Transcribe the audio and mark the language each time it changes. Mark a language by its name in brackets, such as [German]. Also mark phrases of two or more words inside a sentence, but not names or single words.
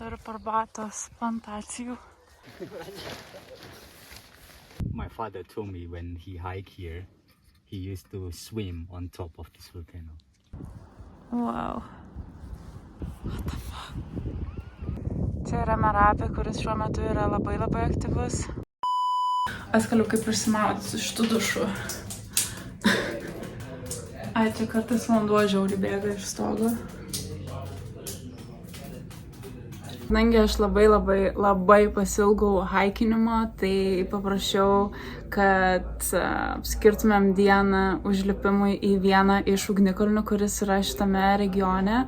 [Lithuanian] arbatos plantacijų. [English] My father told me when he hiked here, he used to swim on top of this volcano. Wow. What the fuck? [Lithuanian] Čia yra Merapė, kuris šiuo metu yra labai aktyvus. Atskaliu, kaip išsimaudyti iš tų dušų. Ai, čia kartais vanduo žiauriai bėga iš stogo. Kadangi aš labai pasilgau haikinimo, tai paprašiau, kad skirtumėm dieną užlipimui į vieną iš ugnikalnių, kuris yra šitame regione.